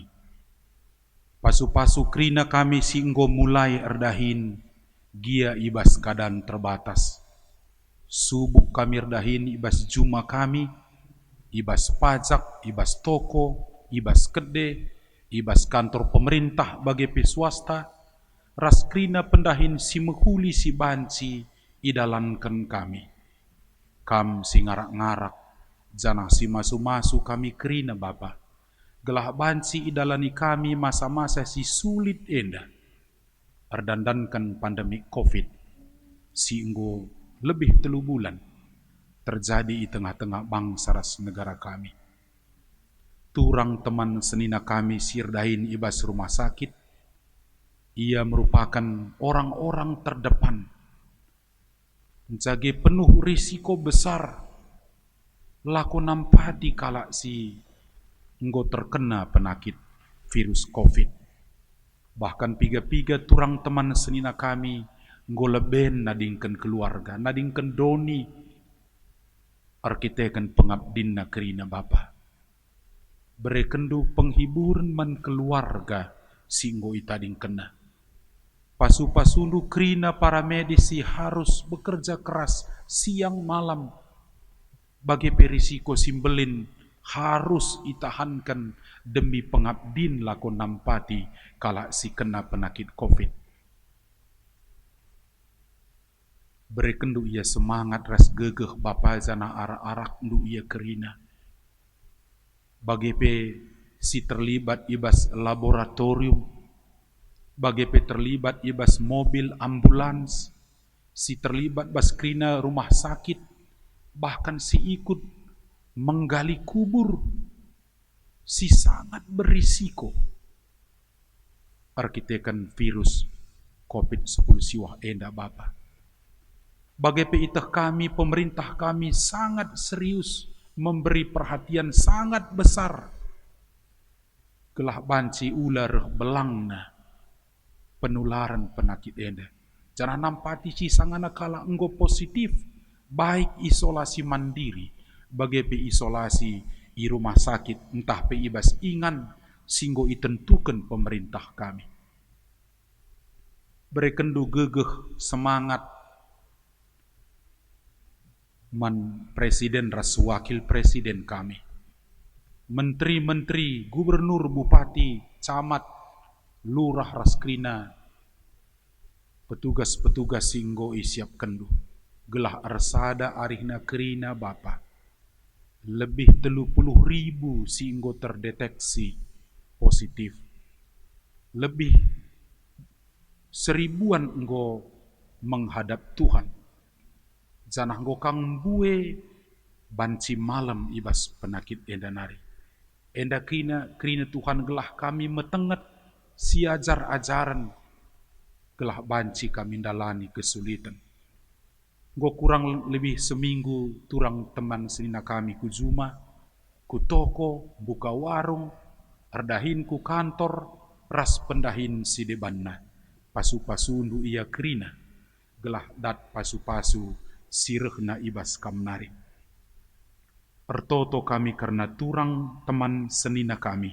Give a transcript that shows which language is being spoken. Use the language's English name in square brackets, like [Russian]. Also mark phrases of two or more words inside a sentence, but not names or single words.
[Batak Karo] Pasu-pasu krina kami singgo mulai erdahin, gia ibas kadan terbatas. Subuk kami erdahin ibas juma kami, ibas pajak, ibas toko, ibas kede, ibas kantor pemerintah bagi swasta. Ras krina pendahin si mehuli si banci idalankan kami. Kam si ngarak-ngarak, janah si masu-masu kami krina Bapa. Gelah banci idalani kami masa-masa si sulit enda. Erdandankan pandemi COVID. Si enggo lebih 3 bulan [Indonesian] terjadi di tengah-tengah [Batak Karo] bangsa ras negara kami. Turang teman senina kami sirdahin ibas rumah sakit. [Indonesian] Ia merupakan orang-orang terdepan. [Batak Karo] Jage [Indonesian] penuh risiko besar [Batak Karo] laku nampati kala si enggo terkena penyakit virus COVID. Bahkan piga-piga turang teman senina kami enggo leben nadingken keluarga, nadingken doni arkiteken pengabdinna kerina Bapa. Berekendu penghiburan man keluarga singgo itading kena. Pasu-pasundu kerina para medisi [Indonesian] harus bekerja keras siang malam. [Batak Karo] Bagi perisiko simbelin [Indonesian] harus itahankan demi [Batak Karo] pengabdin lakon nampati kala si kena penyakit COVID. Berekendu ia semangat ras gegeh Bapa zana arak-arak ndu ia kerina. Bagi pe si terlibat ibas laboratorium, bagi pe terlibat ibas mobil ambulans, si terlibat bas kerina rumah sakit, bahkan si ikut menggali kubur, si [Indonesian] sangat berisiko [Batak Karo] arkitekan virus COVID-10 siwah enda Bapa. Bagi pe itah kami, [Indonesian] pemerintah kami sangat serius memberi perhatian sangat besar [Batak Karo] kelah banci [Indonesian] ular belangna penularan penyakit enda. [Batak Karo] Jangan nampati si sangana kala enggo positif, baik [Indonesian] isolasi mandiri, [Batak Karo] bagi pe isolasi i rumah sakit, entah pe ibas ingan, singgo itentukan pemerintah kami. Berekendu gegeh semangat man [Indonesian] presiden ras wakil presiden [Batak Karo] kami, menteri-menteri, gubernur, bupati, camat, lurah ras krina, petugas-petugas singgo isiap kendu gelah arsada arihna kerina Bapa. [Indonesian] Lebih 30.000 singgo terdeteksi positif. Lebih 1000-an enggo menghadap Tuhan. [Batak Karo] Janah gokang bue banci malam ibas penyakit enda nari. Enda krina Tuhan gelah kami metenget siajar ajaran gelah banci kami dalani kesulitan. Go kurang lebih seminggu turang teman senina kami ku Zuma, ku toko, buka warung, ardahin ku kantor, ras pendahin si debanna. Pasu-pasu ndu ia krina, gelah dat pasu-pasu sirehna ibas kamnari. Ertoto kami karena turang teman senina kami.